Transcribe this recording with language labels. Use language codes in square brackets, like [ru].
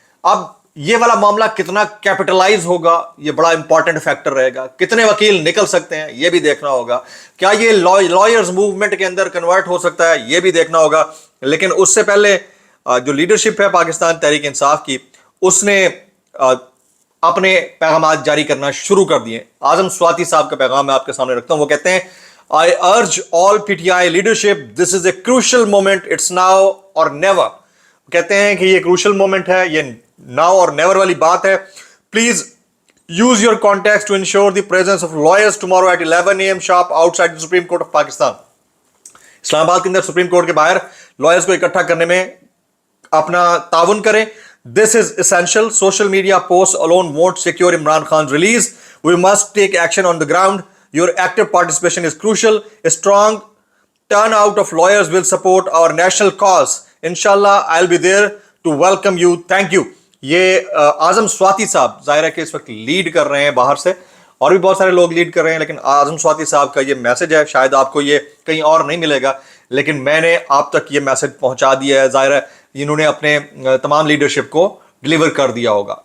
[hi] अब ये वाला मामला कितना कैपिटलाइज होगा, ये बड़ा इंपॉर्टेंट फैक्टर रहेगा। कितने वकील निकल सकते हैं ये भी देखना होगा। क्या ये लॉयर्स मूवमेंट के अंदर कन्वर्ट हो सकता है ये भी देखना होगा। लेकिन उससे पहले जो लीडरशिप है पाकिस्तान तहरीक इंसाफ की, उसने अपने पैगाम जारी करना शुरू कर दिए। आजम स्वाति साहब का पैगाम मैं आपके सामने रखता हूं। वो कहते हैं, [en] I urge all PTI leadership, this is a crucial moment, it's now or never। [hi] कहते हैं कि ये crucial moment है, ये [en] now or never [hi] वाली बात है। [en] Please use your contacts to ensure the presence of lawyers tomorrow at 11 AM sharp outside the Supreme Court of Pakistan। Islamabad के अंदर supreme court के बाहर lawyers को इकट्ठा करने में अपना ताउन करें। This is essential. Social media posts alone won't secure Imran Khan's release. We must take action on the ground. Your active participation is crucial. A strong turnout of lawyers will support our national cause. Inshallah, I'll be there to welcome you. Thank you. [hi] ये आजम स्वाति साहब जाहिर है कि इस वक्त lead कर रहे हैं बाहर से, और भी बहुत सारे लोग लीड कर रहे हैं, लेकिन आजम स्वाति साहब का ये मैसेज है। शायद आपको ये कहीं और नहीं मिलेगा, लेकिन मैंने आप तक ये मैसेज पहुंचा दिया है। जाहिर है इन्होंने अपने तमाम लीडरशिप को डिलीवर कर दिया होगा।